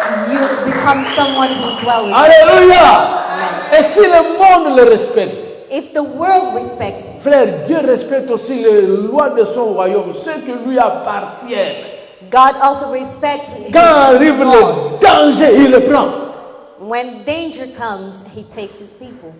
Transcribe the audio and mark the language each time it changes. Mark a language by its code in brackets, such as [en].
[en] you become someone who's well respected. [fr] Alléluia! Et si le monde le respecte, [en] If the world respects you, [fr] frère, Dieu respecte aussi les lois de son royaume, ceux qui lui appartiennent. [en] God also respects his [fr] Quand arrive [en] laws. [fr] le danger, il le prend. [en] When danger comes, he takes his people.